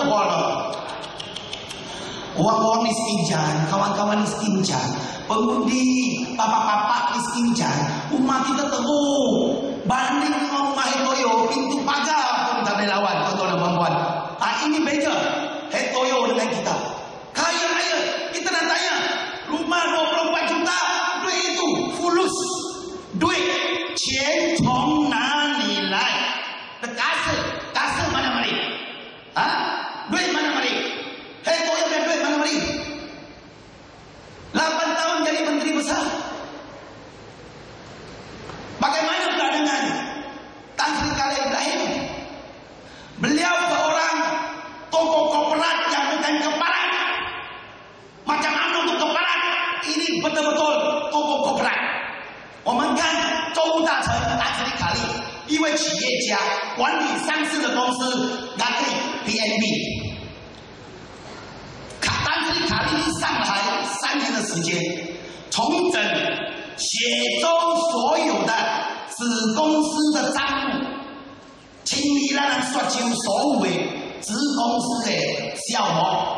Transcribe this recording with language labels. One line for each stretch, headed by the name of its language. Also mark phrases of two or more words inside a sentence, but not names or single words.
Malay: Orang-orang miskinjan, kawan-kawan miskinjan, pengundi, bapak-bapak miskinjan, umat kita teruk. Banding dengan rumah Hetoyo, pintu pagar pun tak boleh lawan, tuan-tuan dan puan-puan. Ini beza Hetoyo dengan kita. Kaya raya, kita nak tanya, rumah 24 juta, duit itu fulus. Duit,
Chinese: 钱从哪里来?
Malay: Kasa mana mari? Duit mana mari? Hetoyo dan duit mana mari? 8 tahun jadi Menteri Besar. Bagaimana pula dengan Tan Sri Khalid Ibrahim? Beliau seorang tokoh korporat yang bukan keparat. Macam mana untuk keparat? Ini betul-betul tokoh korporat.
Chinese: 我们看周大成Tan Sri Khalid，一位企业家，管理上市的公司 PNB。Tan Sri Khalid 上台3年的时间，重整写周所有的子公司的账目，清理咱人雪州所有的子公司的项目。